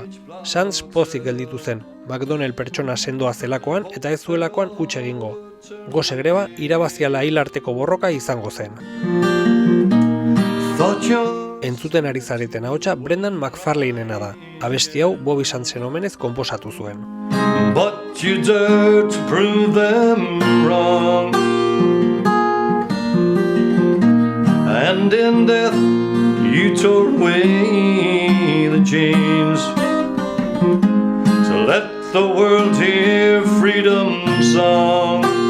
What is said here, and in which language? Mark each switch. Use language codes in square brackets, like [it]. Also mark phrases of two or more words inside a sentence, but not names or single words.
[eu] Sands pozik gelditu zen, McDonnell pertsona sendoa zelakoan eta ez zuelakoan huts egingo. Gose greba irabaziala hil arteko borroka izango zen. Entzuten ari zareten ahotsa Brendan McFarlanena da. Abesti hau Bobby Sandsen omenez konposatu zuen. [en] But you dare to prove them wrong, and in death you tore away the chains to let the world hear freedom's song.